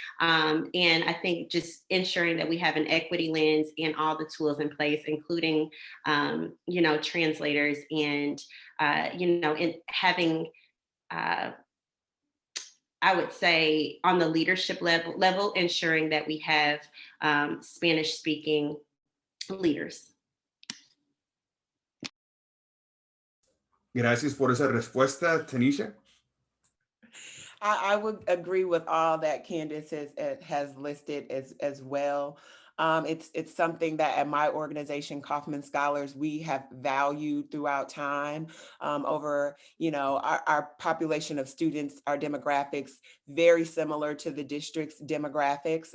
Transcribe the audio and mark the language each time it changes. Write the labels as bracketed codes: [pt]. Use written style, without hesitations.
[en] And I think just ensuring that we have an equity lens and all the tools in place, including translators and in having, I would say, on the leadership level, ensuring that we have Spanish-speaking leaders. [es] Gracias por esa respuesta, Tanisha. [en] I would agree with all that Candace has listed as well. It's something that at my organization, Kaufman Scholars, we have valued throughout time. Over, our population of students, our demographics, very similar to the district's demographics.